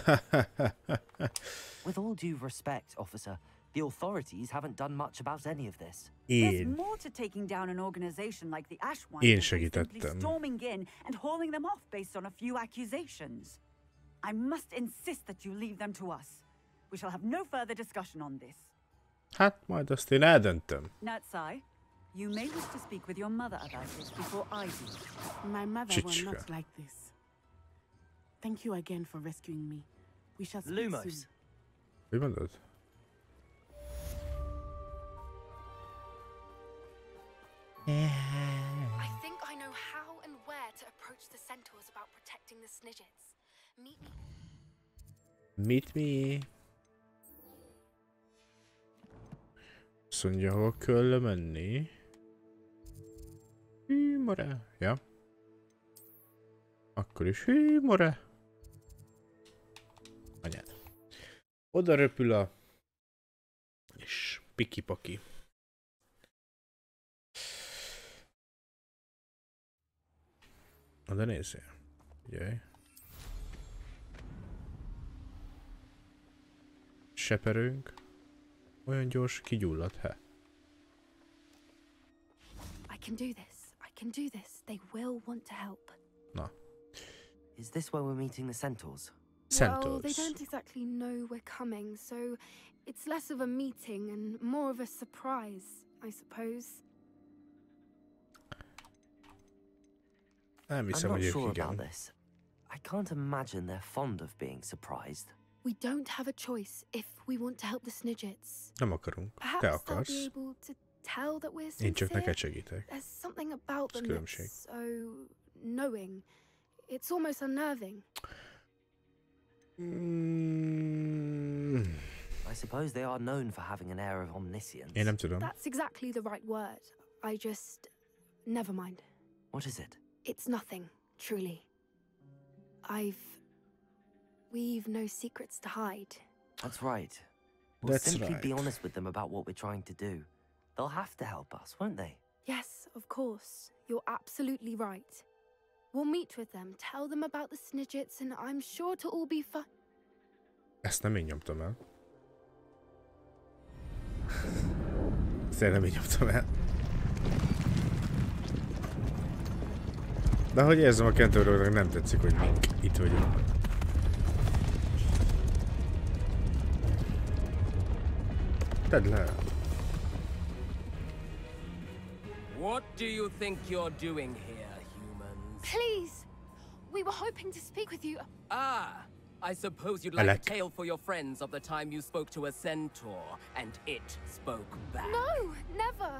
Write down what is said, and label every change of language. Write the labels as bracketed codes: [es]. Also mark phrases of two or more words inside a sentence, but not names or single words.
[en] With all due respect, officer, the authorities haven't done much about any of this. There's more to taking down an organization like the Ashwinders than simply storming in and hauling them off based on a few accusations. I must insist that you leave them to us. We shall have no further discussion on this. [hu] Hát majd azt én eldöntöm. [en] Natsai, you may wish to speak with your mother about this before I do. My mother will not like this. Thank you again for rescuing me. We shall speak soon. [hu] Mi mondod? [en] I think I know how and where to approach the centaurs about protecting the Snidgets. Meet me. Meet me. [hu] Azt mondja, hol kell menni. Hűmore. Ja. Akkor is hűmore. Anyád. Oda röpül a... És piki-paki. De nézzél. Figyelj. Seperőnk. Olyan gyors, kigyullad, he. [en] I can do this. I can do this. They will want to help. [hu] Na. [en] Is this where we're meeting the centaurs? Centaurs. Well, they don't exactly know we're coming, so it's less of a meeting and more of a surprise, I suppose. I'm not sure about this. I can't imagine they're fond of being surprised. We don't have a choice if we want to help the Snidgets. [hu] Nem akarunk. Te [en] Perhaps they'll [hu] akarsz. [en] be able to tell that we're [hu] Én csak [en] sincere. [hu] neked segítek. [en] There's something about them [hu] különbség. [en] that's so knowing. It's almost unnerving. I suppose they are known for having an air of omniscience. [hu] Én nem tudom. [en] That's exactly the right word. I just... Never mind. What is it? It's nothing, truly. We've no secrets to hide. That's right. We'll That's simply right. be honest with them about what we're trying to do. They'll have to help us, won't they? Yes, of course. You're absolutely right. We'll meet with them, tell them about the Snidgets, and I'm sure to all be fine. [hu] Ezt nem én nyomtam el. Ezt nem én nyomtam el. De hogy érzem, a kentoroknak nem tetszik, hogy mink itt vagyunk. Tedd le. [en] What do you think you're doing here, humans? Please, We were hoping to speak with you. Ah, I suppose you'd like a tale for your friends of the time you spoke to a centaur and it spoke back. No, never.